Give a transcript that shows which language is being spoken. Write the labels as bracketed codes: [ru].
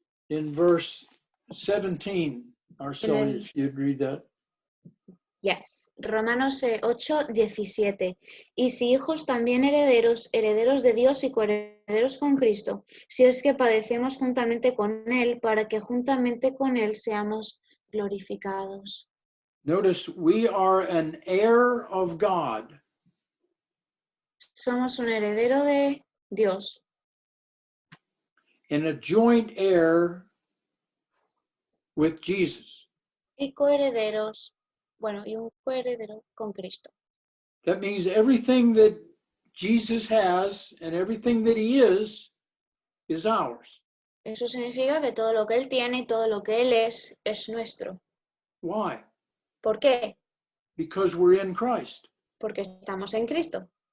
[en] in verse 17, Arcelia, if you'd read that. [es] yes. Romanos 8, 17. Y si hijos también herederos, herederos de Dios y coherederos con Cristo, si es que padecemos juntamente con Él, para que juntamente con Él seamos glorificados. [en] Notice we are an heir of God. [es] Somos un heredero de Dios [en] And a joint heir with Jesus. [es] y coherederos, bueno, y un coheredero con Cristo. [en] That means everything that Jesus has and everything that he is ours. [es] Eso significa que todo lo que Él tiene y todo lo que Él es nuestro. [en] Why? [es] ¿Por qué? [en] Because we're in Christ. [es] Porque estamos en Cristo.